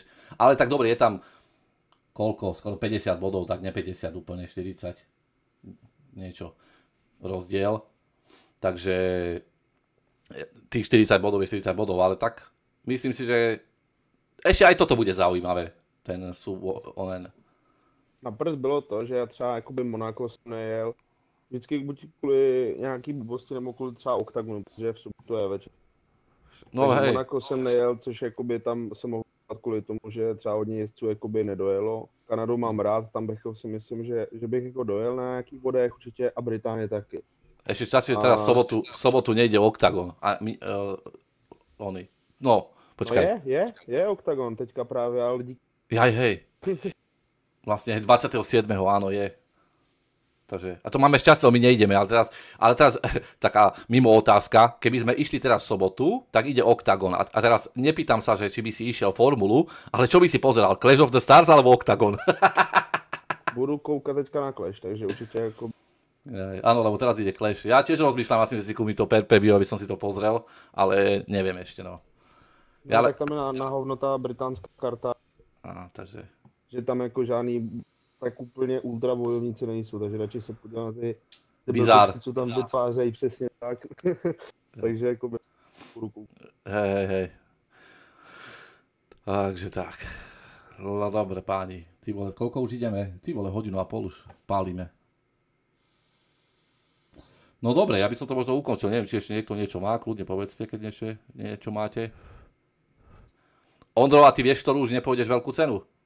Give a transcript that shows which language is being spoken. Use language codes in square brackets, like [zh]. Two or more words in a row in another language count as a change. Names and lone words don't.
[sk] Ale tak dobre, je tam koľko, skoro 50 bodov, tak ne 50, úplne 40, niečo rozdiel. Takže tých 40 bodov je 40 bodov, ale tak myslím si, že ešte aj toto bude zaujímavé, ten onen. [cs] Na prd bylo to, že já třeba jakoby Monaco jsem nejel, vždycky buď kvůli nějaký blbosti nebo kvůli třeba OKTAGONu, protože v sobotu je večer. No takže [sk] hej. [cs] Monaco jsem nejel, což jakoby tam se mohl stát kvůli tomu, že třeba hodně jezdců jakoby nedojelo. Kanadu mám rád, tam bych si myslím, že bych jako dojel na nějakých bodech určitě a Británie taky. [sk] Ešte stačí, že teraz v sobotu nejde OKTAGON. A my, oni. No, počkaj. [cs] Je OKTAGON teďka právě, ale díky. [sk] Jaj, hej. Vlastne 27. áno, je. Takže, a to máme šťastie, my nejdeme, ale teraz taká mimo otázka, keby sme išli teraz v sobotu, tak ide OKTAGON. A teraz nepýtam sa, že či by si išiel formulu, ale čo by si pozeral, Clash of the Stars alebo OKTAGON? [cs] Budu koukat teďka na Clash, [sk] takže určite ako... Áno, lebo teraz ide Clash. Ja tiež rozmýšľam nad tým, že si kúpim to pay-per-view, aby som si to pozrel, ale neviem ešte, no. [cs] No tak tam je na hovno tá británská karta. Takže... Že tam jako žádný tak úplně ultra bojovníci nejsou, takže radši se podívám na ty Bizár. co tam vytvářejí přesně tak. Takže jako budu koukat. [sk] Hej. Takže tak. No dobre páni, ty vole, koľko už ideme? Ty vole, 1,5 hodiny už pálime. No dobre, ja by som to možno ukončil, neviem, či ešte niekto niečo má, kľudne povedzte, keď niečo máte. Ondro, a ty vieš, ktorú už nepôjdeš veľkú cenu?